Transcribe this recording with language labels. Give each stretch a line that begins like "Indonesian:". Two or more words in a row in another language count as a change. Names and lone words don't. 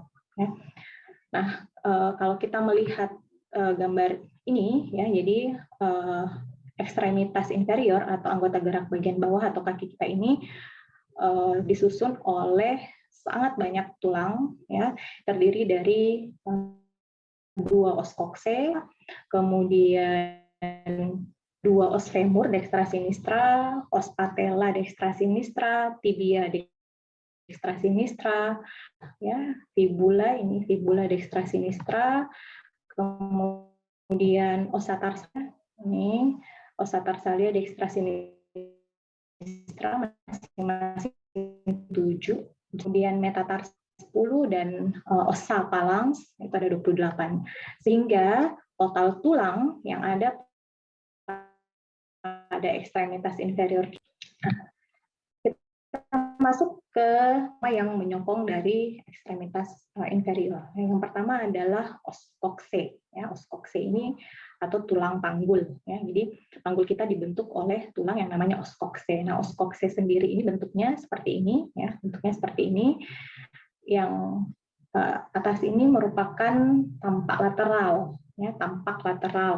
Indonesian: Nah, kalau kita melihat gambar ini, jadi ekstremitas inferior atau anggota gerak bagian bawah atau kaki kita ini disusun oleh sangat banyak tulang, terdiri dari 2
Latin: os coxae,
Indonesian: kemudian 2
Latin: os femur dextra sinistra, os patella dextra sinistra, tibia dextra sinistra, fibula dextra sinistra,
Indonesian: kemudian
Latin: osa tarsalia, osa tarsalia dextra sinistra
Indonesian: masing-masing 7, kemudian metatarsalia 10, dan
Latin: osa phalanx
Indonesian: itu ada 28, sehingga total tulang yang ada pada ekstremitas inferior. Kita masuk ke apa yang menyokong dari ekstremitas inferior. Yang pertama adalah
Latin: os coxae. Os coxae
Indonesian: ini atau tulang panggul. Jadi panggul kita dibentuk oleh tulang yang namanya
Latin: os coxae.
Indonesian: Nah,
Latin: os coxae
Indonesian: sendiri ini bentuknya seperti ini. Bentuknya seperti ini. Yang atas ini merupakan tampak lateral. Tampak lateral.